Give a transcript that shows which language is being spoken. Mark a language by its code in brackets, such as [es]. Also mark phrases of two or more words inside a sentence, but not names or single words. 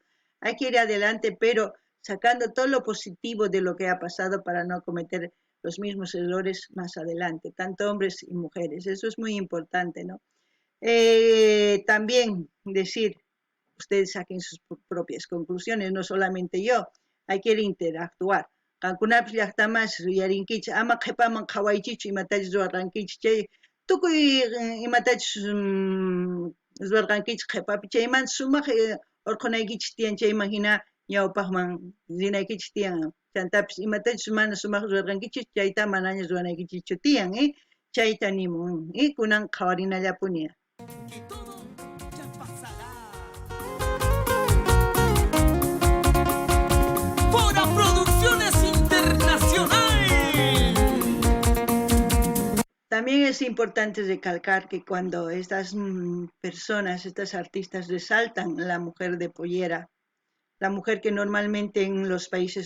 [es] Hay que ir adelante, pero sacando todo lo positivo de lo que ha pasado para no cometer los mismos errores más adelante, tanto hombres y mujeres. Eso es muy importante, ¿no? También decir, ustedes saquen sus propias conclusiones, no solamente yo, hay que interactuar. [qu] Kankunapish llaqtamas yarinkichis ama qhipaman qhawaychichu imatachus ruwarqankichis chay tukuy imatachus ruwarqankichis qhipapi chayman sumaq urqunaykichis tiyan chayman hina ñawpaqman rinaykichis tiyan chantapis imatachus mana sumaq ruwarqankichis chayta manaña ruwanaykichichu tiyan chayta nimun kunan qhawarinallapuni. [es] Que todo ya pasará. Fora Producciones Internacional. También es importante recalcar que cuando estas personas, estas artistas resaltan la mujer de pollera, la mujer que normalmente en los países